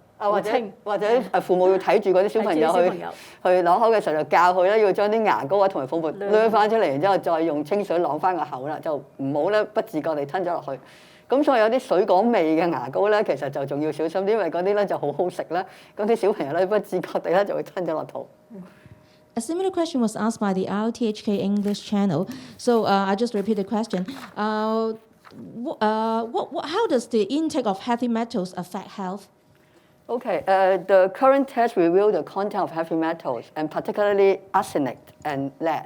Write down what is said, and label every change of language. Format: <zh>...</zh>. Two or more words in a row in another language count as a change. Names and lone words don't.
<yue>或者父母要睇住嗰啲小朋友去啷口嘅時候就教佢咧要將啲牙膏啊同埋泡沫掠翻出嚟，然之後再用清水啷翻個口啦，就唔好咧不自覺地吞咗落去。咁所以有啲水果味嘅牙膏咧，其實就仲要小心啲，因為嗰啲咧就好好食啦，咁啲小朋友咧不自覺地咧就會吞咗落肚。</yue> <en>A similar question was asked by the RTHK English channel. So I just repeat the question. How does the intake of heavy metals affect health? Okay, the current test revealed the content of heavy metals, and particularly arsenic and lead.</en>